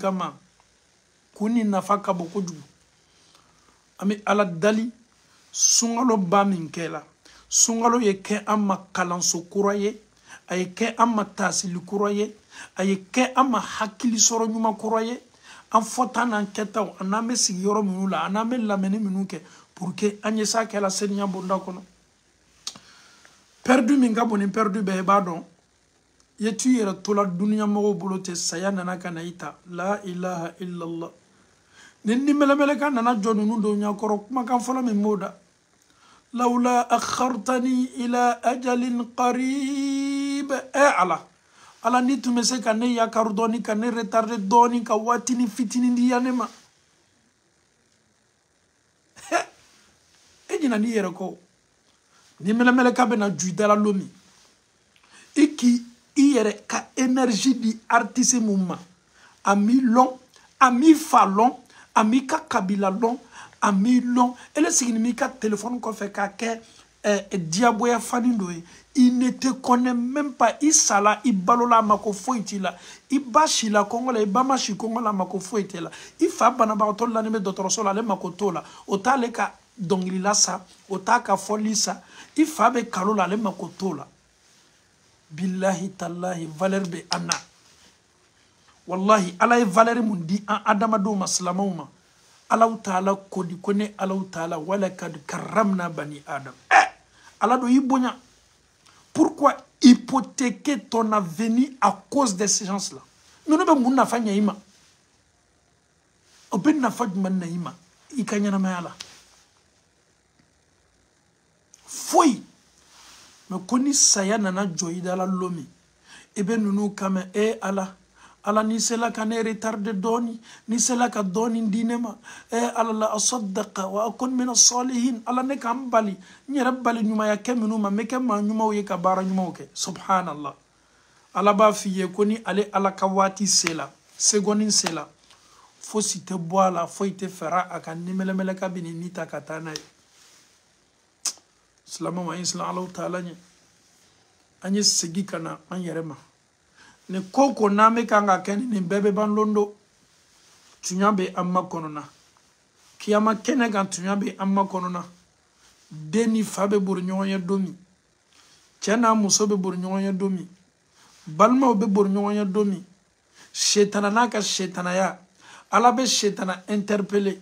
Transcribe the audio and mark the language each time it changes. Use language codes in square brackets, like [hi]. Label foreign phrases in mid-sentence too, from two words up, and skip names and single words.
[bm] kama kun ni nafa ka bon kojugu an bɛ ala dali sunkalo ba min kɛla sunkalo ye kɛ an ma kalanso kura ye a ye kɛ an ma taasili kura ye a ye kɛ an ma hakili sɔrɔ ɲuman kura ye an fɔta n'an kɛtaw a n'an bɛ sigi yɔrɔ minnu la a n'an bɛ lamɛnni minnu kɛ [fr] pour que [bm] an ye sa kɛla seniya bonda kɔnɔ perdu min ka bon ni perdu bɛɛ i b'a dɔn ye tu yɛrɛ tola duniya mɔgɔw bolo ten saya nana ka na i ta la [ar] إله إلا الله [bm] ni nimɛlɛmɛlɛkan nana jɔ ninnu dɔw ɲakɔrɔ kumakan fɔlɔ min b'o da lawla [ar] أخرتني إلى أجل قريب [bm] ala ni tun bɛ se ka ne yakaru dɔɔni ka ne retarder dɔɔni ka waatini fitinin di yan ne ma e ɲina n'i yɛrɛ kɔ ni mɛlɛmɛlɛkan bɛ na ju i dala lomi i k'i i yɛrɛ ka énergie di artiste mun ma a m'i lɔn a m'i fa lɔn a m'i ka kabila lɔn a m'i lɔn ele sigini m'i ka téléphone kɔfɛ k'a kɛ diyagoya fani dɔ ye i ne te [fr] connaît même pas [bm] i sala i balola a ma ko foyi t'i la i ba sila kɔngɔ la i ba ma si kɔngɔ la a ma ko foyi t'e la i fa banabagatɔ la ni bɛ dɔgɔtɔrɔso la ale ma ko t'o la o t'ale ka dɔnkilila sa o t'a ka fɔli sa i fa bɛ kalo la ale ma ko t'o la [ar] بالله تالله [bm] valeur be anna wallahi ala ye valeur mun di an adamadenw ma silamɛw ma alaw taala kodi ko ne alaw taala wala [ar] قد كرمنا بني آدم [bm] ala do i bonya [fr] pourquoi hypothéquer ton avenir à cause de ces gens là [bm] nunu be mun nafa ɲa i ma o be nafa juman na i ma i ka ɲɛnamaya la foyi mais ko ni saya nana jɔ i dala lomi i bɛ ninnu kama ala ni sela ka ne retarder dɔɔni ni sela ka dɔɔni di ne ma ala la [ar] فأصدق وأكن من الصالحين [bm] ala ne kan bali n yɛrɛ bali ɲumanya kɛ minnu ma n bɛ kɛ maa ɲumanw ye ka baara ɲumanw kɛ subhanallah ala b'a f'i ye ko ni ale ala ka waati sela seconde sela fosi tɛ bɔ a la foyi tɛ fara a kan ni mɛlɛmɛlɛka bɛ ni ta ka taa n'a ye silamɛw an ye silamɛ alaw taala ɲɛ an ye segin ka na an yɛrɛ ma ni ko ko n'an bɛ kan ka kɛ nin bɛɛ bɛ ban don dɔ tunya bɛ an ma kɔnɔna kiyama kɛnɛ kan tunya bɛ an ma kɔnɔna den ni fa bɛ bori ɲɔgɔn ye don min cɛ n'a muso bɛ bori ɲɔgɔn ye don min balimaw bɛ bori ɲɔgɔn ye don min setana n'a ka setanaya ala bɛ setana interpeller